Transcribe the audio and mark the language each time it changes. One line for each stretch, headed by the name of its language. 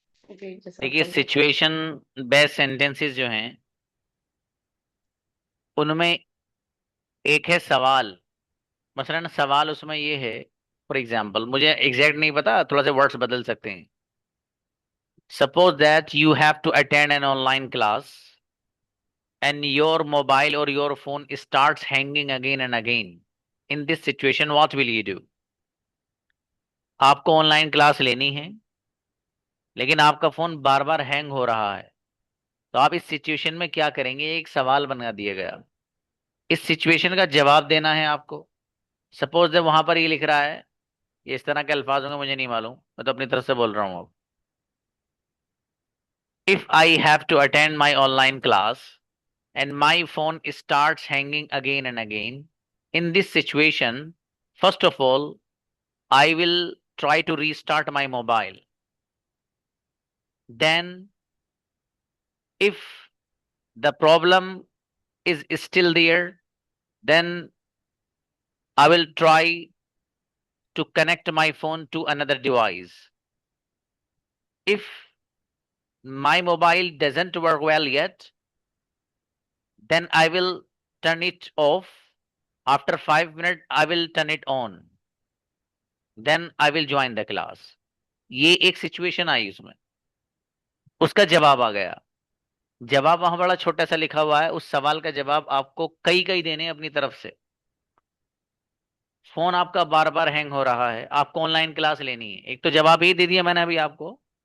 Hindi: जी देखिए,
Arabic: जज़ाकल्लाह।
Hindi: Situation based sentences जो हैं, उनमें एक है सवाल। मसलन सवाल उसमें ये है,
English: for example,
Hindi: मुझे एग्जैक्ट नहीं पता, थोड़ा सा वर्ड्स बदल सकते हैं।
English: Suppose that you have to attend an online class and your mobile or your phone starts hanging again and again. In this situation, what will you do?
Hindi: आपको online class लेनी है, लेकिन आपका फोन बार बार hang हो रहा है, तो आप इस सिचुएशन में क्या करेंगे? एक सवाल बना दिया गया, इस सिचुएशन का जवाब देना है आपको। सपोज जब वहां पर ये लिख रहा है, ये इस तरह के अल्फाज होंगे, मुझे नहीं मालूम, मैं तो अपनी तरफ से बोल रहा हूँ अब।
English: If I have to attend my online class and my phone starts hanging again and again, in this situation, first of all, I will try to restart my mobile. Then, if the problem is still there, then I will try to connect my phone to another device. If my mobile doesn't work well yet, then I will turn it off. After 5 minutes, I will turn it on. Then I will join the class.
Hindi: ये एक situation आई उसमें, उसका जवाब आ गया। जवाब वहां बड़ा छोटा सा लिखा हुआ है, उस सवाल का जवाब आपको कई कई देने हैं अपनी तरफ से। फोन आपका बार बार हैंग हो रहा है, आपको ऑनलाइन क्लास लेनी है, एक तो जवाब ही दे दिया मैंने अभी आपको।